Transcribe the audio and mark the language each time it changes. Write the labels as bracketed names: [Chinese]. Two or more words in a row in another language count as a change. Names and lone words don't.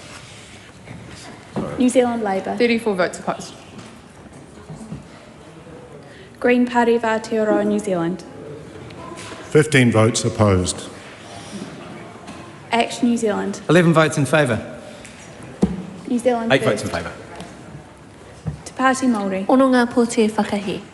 [English] New Zealand Labour. 34 votes opposed. Green Party of Aotearoa New Zealand. 15 votes opposed. Act New Zealand. 11 votes in favour. New Zealand 8 votes First. in favour. Te Pāti Māori. [Māori] Ono ngā pōti e whakahi.